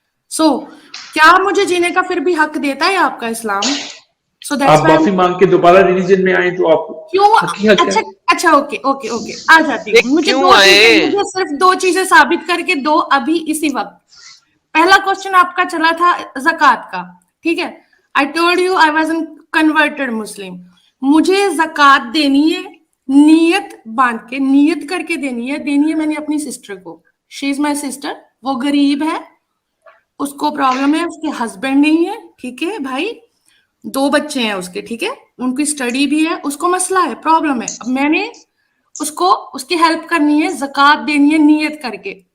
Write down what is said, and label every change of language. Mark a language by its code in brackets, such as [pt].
[hi] So, क्या मुझे जीने का फिर भी हक देता है आपका इस्लाम? [en] So that's [hi] आप माफी मांग के दोबारा रिलीजन में आए तो आप क्यों? अच्छा ओके आ जाती हूँ। मुझे सिर्फ 2 चीजें साबित करके दो अभी इसी वक्त। पहला क्वेश्चन आपका चला था ज़कात का, ठीक है? [en] I told you I was a converted Muslim. [hi] मुझे ज़कात देनी है नीयत बांध के, नीयत करके देनी है मैंने अपनी सिस्टर को. [en] She is my sister. [hi] वो गरीब है, उसको प्रॉब्लम है, उसके हस्बैंड नहीं है, ठीक है भाई, 2 बच्चे हैं उसके, ठीक है, उनकी स्टडी भी है, उसको मसला है, प्रॉब्लम है. अब मैंने उसको उसकी हेल्प करनी है, ज़कात देनी है नीयत करके.